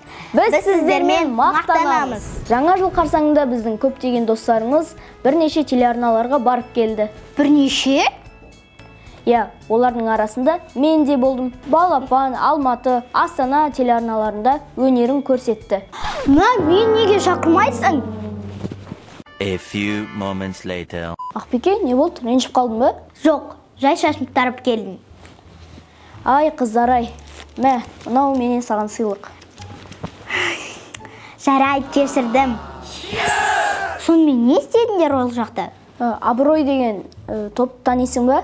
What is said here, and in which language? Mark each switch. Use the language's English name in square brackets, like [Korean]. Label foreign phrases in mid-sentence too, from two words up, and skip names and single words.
[Kazakh] Біз сіздермен мақтанамыз. Жаңа жыл қарсаңында біздің көптеген достарымыз бірнеше телеарналарға барып келді. Бірнеше? Иә, олардың арасында мен де болдым. Балапан, Алматы, Астана телеарналарында өнерін көрсетті. Мен неге шақырмайсың? [English] A few moments later. [Kazakh] Ақбике, не болды? Ренжіп қалдың ба? Жоқ, жай шашымды тарып келдім. Ай, қыздар-ай. Мә, мынау менен саған сыйлық. Жарайды, кешірдім. Сонымен не істедіңдер ол жақта? Абырой деген топ танисың ба?